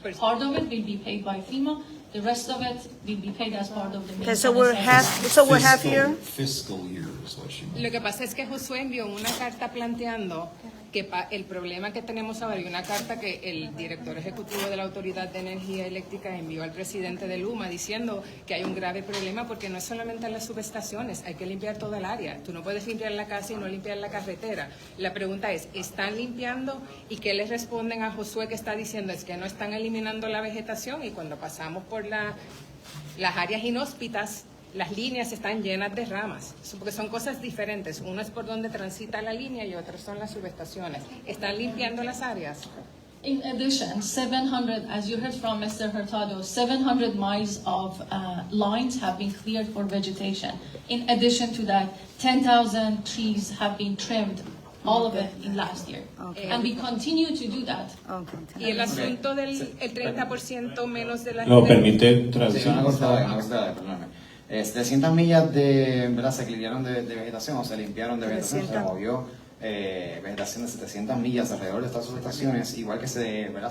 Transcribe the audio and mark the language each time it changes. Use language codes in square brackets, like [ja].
[en] Part of it will be paid by FEMA. The rest of it will be paid as part of the Okay, maintenance. so we're half year. Fiscal year is what she meant. [es] Lo que pasa es que Josué envió una carta planteando que el problema que tenemos ahora, y una carta que el director ejecutivo de la Autoridad de Energía Eléctrica envió al presidente de Luma diciendo que hay un grave problema porque no es solamente en las subestaciones, hay que limpiar toda el área. Tú no puedes limpiar la casa y no limpiar la carretera. La pregunta es, ¿están limpiando? ¿Y qué les responden a Josué que está diciendo? Es que no están eliminando la vegetación, y cuando pasamos por las áreas inhóspitas, las líneas están llenas de ramas, porque son cosas diferentes. Uno es por donde transita la línea y otras son las subestaciones. ¿Están limpiando las áreas? [en] In addition, 700, as you heard from Mr. Hurtado, 700 miles of lines have been cleared for vegetation. In addition to that, 10,000 trees have been trimmed, all of it in last year. Okay. And we continue to do that. Okay. [es] Y el asunto del el 30% menos de la ¿No gente... permite Sí, traducción? una cosa, perdóname. 700 millas ¿verdad? Se clearearon de vegetación o se limpiaron de vegetación, se removió vegetación de 700 millas alrededor de estas subestaciones, igual que ¿verdad?